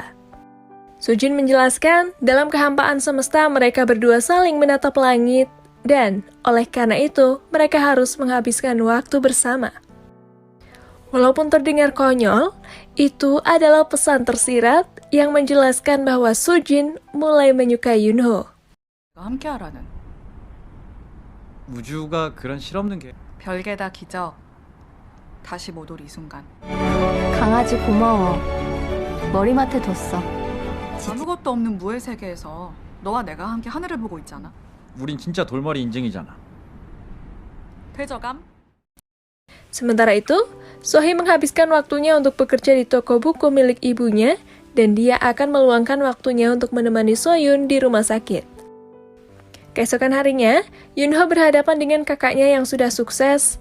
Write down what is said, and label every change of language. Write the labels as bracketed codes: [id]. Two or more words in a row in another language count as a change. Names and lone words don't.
[id] Sujin menjelaskan, dalam kehampaan semesta mereka berdua saling menatap langit dan oleh karena itu mereka harus menghabiskan waktu bersama. Walaupun terdengar konyol, itu adalah pesan tersirat yang menjelaskan bahwa Sujin mulai menyukai Yunho. [ko] 함께하라는 우주가 그런 실없는 게 별개다 기적. 다시 못 올 이 순간. 강아지 고마워. 머리맡에 뒀어. 아무것도 없는 무의 세계에서 너와 내가 함께 하늘을 보고 있잖아. 우린 진짜 돌머리 인증이잖아. 되져감? [id] Sementara itu, Sohee menghabiskan waktunya untuk bekerja di toko buku milik ibunya dan dia akan meluangkan waktunya untuk menemani Soyun di rumah sakit. Keesokan harinya, Yunho berhadapan dengan kakaknya yang sudah sukses.